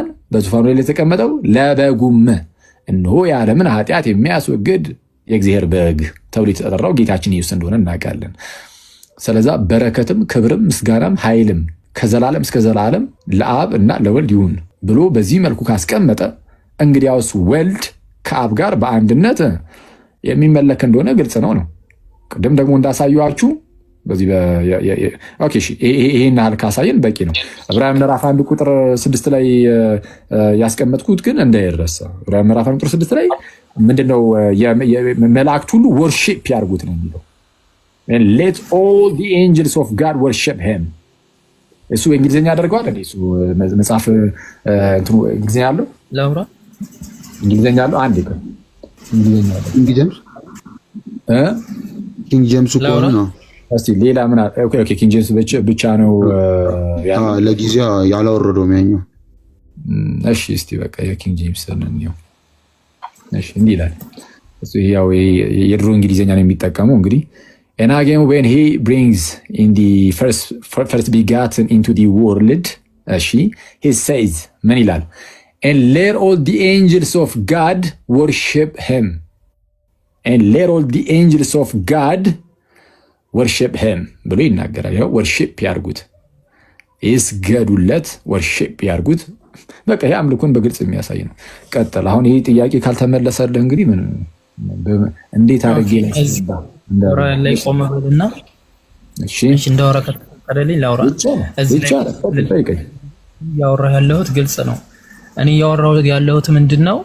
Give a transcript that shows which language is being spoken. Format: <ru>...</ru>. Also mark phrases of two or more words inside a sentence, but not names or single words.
<am>በዙፋኑ ላይ ለተቀመጠው ለበጉም። እነሆ የዓለምን ኃጢአት የሚያስወግድ የእግዚአብሔር በግ ተብሎ የተጠራው ጌታችን ኢየሱስ እንደሆነ እናውቃለን። ስለዛ በረከትም ክብርም ምስጋናም ኃይልም ከዘላለም እስከ ዘላለም ለአብ እና ለወልድ ይሁን ብሎ በዚህ መልኩ ካስቀመጠ እንግዲያውስ ወልድ ከአብ ጋር በአንድነት የሚመለክ እንደሆነ ግልጽ ነው። ቅድም ደግሞ እንዳሳየኋችሁ በዚህ ይሄን ያህል ካሳየን በቂ ነው። ዕብራውያን ምዕራፍ 1 ቁጥር 6 ላይ ያስቀመጥኩት ግን እንዳይረሳ። ዕብራውያን ምዕራፍ 1 ቁጥር 6 ላይ ምንድነው? መላእክት ሁሉ ወርሺፕ ያርጉት ነው የሚለው።</am> <en>let all the angels of God worship him።</en> <am>እሱ እንግሊዝኛ ያደርገዋል እንዴ? እሱ መጽሐፍ እንትኑ እንግሊዝኛ ያለው ላውራ እንግሊዝኛ ያለው አንድ ይቀር እንግሊዝኛ ያለው ኪንግ ጄምስ እኮ ነው። እስቲ ሌላ ምን? ኦኬ ኪንግ ጄምስ ብቻ ነው ለጊዜው ያላወረደው የሚያኘው። እሺ እስቲ በቃ የኪንግ ጄምስ ነው። እሺ እንዲህ ይላል እሱ ያው የድሮ እንግሊዝኛ ነው የሚጠቀመው እንግዲህ</am> <en>and again when he brings in the first begotten into the world he says</en> <am>ምን ይላል?</am> <en>and let all the angels of God worship him and let all the angels of God worship him</en> <am>ብሎ ይናገራል። ያው worship ያርጉት፣ ይስገዱለት፣ worship ያርጉት። በቃ ይሄ አምልኮን በግልጽ የሚያሳይ ነው። ቀጥል። አሁን ይሄ ጥያቄ ካልተመለሰልህ እንግዲህ ምን እንዴት አድርጌ ላይ ቆመልና እሺ እንዳወራ ከተፈቀደልኝ ላውራ። እዚህ ላይ ያወራሁ ያለሁት ግልጽ ነው። እኔ ያወራሁ ያለሁት ምንድነው?</am>